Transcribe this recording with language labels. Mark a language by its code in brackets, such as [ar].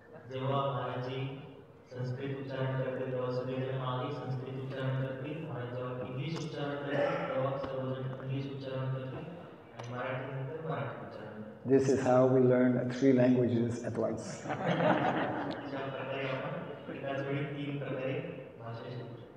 [mr] जेव्हा महाराजी संस्कृत उच्चारण करते तेव्हा सगळेजण मागे संस्कृत उच्चारण करतील आणि जेव्हा इंग्लिश उच्चारण करतील तेव्हा सर्वजण इंग्लिश उच्चारण करतील आणि मराठी नंतर मराठी उच्चारण. [en] This is how we learn 3 languages at once. [mr] अशा प्रकारे आपण एकाच वेळी 3 प्रकारे भाषा शिकू.